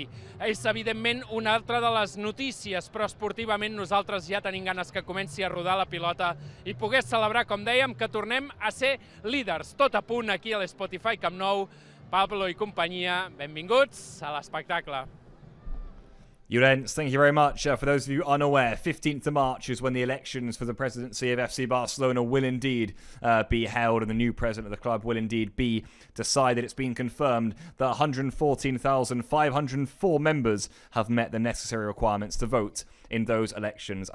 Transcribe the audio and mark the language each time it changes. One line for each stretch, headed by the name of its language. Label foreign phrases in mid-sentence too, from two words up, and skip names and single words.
Catalan: És, evidentment, una altra de les notícies, però esportivament nosaltres ja tenim ganes que comenci a rodar la pilota i poder celebrar, com dèiem, que tornem a ser líders. Tot a punt aquí a l'Spotify Camp Nou. Pablo i companyia, benvinguts a l'espectacle.
English: Llorenç, thank you very much. For those of you unaware, 15th of March is when the elections for the presidency of FC Barcelona will indeed be held, and the new president of the club will indeed be decided. It's been confirmed that 114,504 members have met the necessary requirements to vote in those elections.